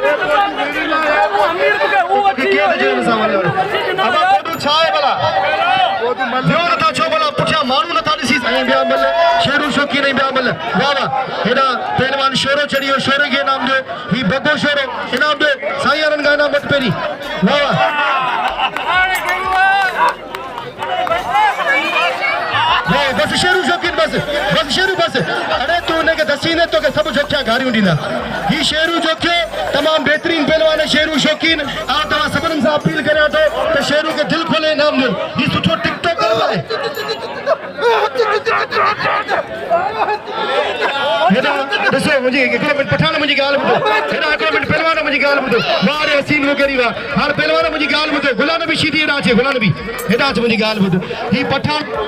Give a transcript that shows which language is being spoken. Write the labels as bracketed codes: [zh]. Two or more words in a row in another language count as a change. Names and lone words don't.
[sd] छा आहे भला ॿियो नथा छो भला पुठियां माण्हू नथा ॾिसी साईं ॿिया मल शेरू शौक़ीन ॿिया मल वाह वाह हेॾा पहलवान शोरो चढ़ियो शोरे खे इनाम ॾियो ही बगो शोरो इनाम ॾियो साईं वारनि खां इनाम वटि पहिरीं वाह वाह बस शेरू शौकीन बस बस शेरू बस अरे तू हुनखे दसी न तोखे सभु जोखिया गारियूं ॾींदा ही शेरू जोखियो तमामु बहितरीन पहलवान शेरू शौकीन तव्हां सभिनीनि सां अपील करियां थो त शेरू खे दिलि खोले इनाम ॾियो ही सुठो टिकटॉकर आहे हेॾा ॾिसो मुंहिंजी हिकिड़ो मिंट पठान मुंहिंजी ॻाल्हि ॿुधो हेॾा हिकिड़ो मिंट पहलवान मुंहिंजी ॻाल्हि ॿुधो वाह रे हसीन वग़ैरह वाह हाणे पहलवान मुंहिंजी ॻाल्हि ॿुधो गुलाम नबी शीदी हेॾा अचे गुलाम नबी हेॾा अचे मुंहिंजी ॻाल्हि ॿुधो ही पठान